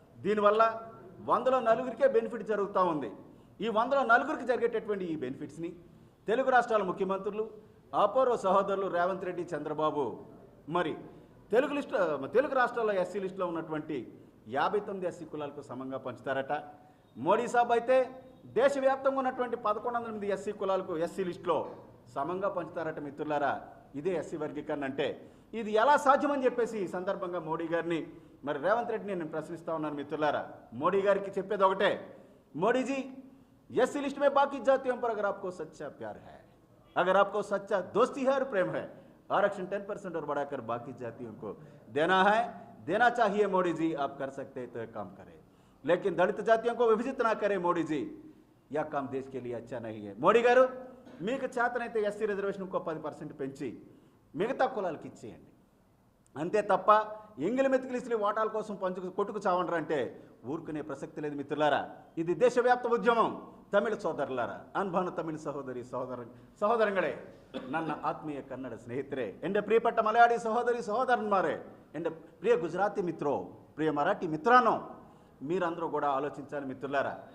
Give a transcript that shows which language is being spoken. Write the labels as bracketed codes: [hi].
[te] దీనివల్ల 100లో 4 బెనిఫిట్ జరుగుతూ ఉంది. ఈ 100లో 4 జరిగేటటువంటి ఈ బెనిఫిట్స్ని తెలుగు రాష్ట్రాల ముఖ్యమంత్రులు, అపూర్వ సహోదరులు రేవంత్ రెడ్డి, చంద్రబాబు మరి తెలుగు రాష్ట్రాల్లో ఎస్సీ లిస్టులో ఉన్నటువంటి 59 ఎస్సీ కులాలకు సమంగా పంచుతారట. మోడీ సాబ్ అయితే దేశవ్యాప్తంగా ఉన్నటువంటి 1108 ఎస్సీ కులాలకు ఎస్సీ లిస్టులో సమంగా పంచుతారట మిత్రులారా. ఇదే ఎస్సీ వర్గీకరణ అంటే. ఇది ఎలా సాధ్యమని చెప్పేసి ఈ సందర్భంగా మోడీ గారిని మరి రేవంత్ రెడ్డిని నేను ప్రశ్నిస్తా ఉన్నాను మిత్రులారా. మోడీ గారికి చెప్పేది ఒకటే, [hi] మోడీజీ एससी लिस्ट में बाकी जातियों पर अगर आपको सच्चा प्यार है, अगर आपको सच्चा दोस्ती है और प्रेम है, आरक्षण 10% और बढ़ाकर बाकी जातियों को देना है, देना चाहिए मोदी जी, आप कर सकते हैं तो एक काम करें, लेकिन दलित जातियों को विभाजित ना करें मोदी जी, यह काम देश के लिए अच्छा नहीं है. [te] మోడీ గారు మీకు చేతనైతే ఎస్సీ రిజర్వేషన్ ఇంకో 10% పెంచి మిగతా కులాలకు ఇచ్చేయండి, అంతే తప్ప ఎంగిలి మెతుకులు ఇస్త్రీ ఓటాల కోసం కొట్టుకు చావండ్రంటే ఊరుకునే ప్రసక్తి లేదు మిత్రులారా. ఇది దేశవ్యాప్త ఉద్యమం. తమిళ సోదరులారా, అన్భాను తమిళ സഹോദരങ്ങളെ, [kn] ನನ್ನ ಆತ್ಮೀಯ ಕನ್ನಡ ಸ್ನೇಹಿತರೆ, [ml] എൻ്റെ പ്രിയപ്പെട്ട മലയാളി [te] సహోదరన్మారే, എൻ്റെ ప్రియ గుజరాతీ మిత్రో, ప్రియ మరాఠీ మిత్రానో, మీరందరూ కూడా ఆలోచించాలి మిత్రులారా.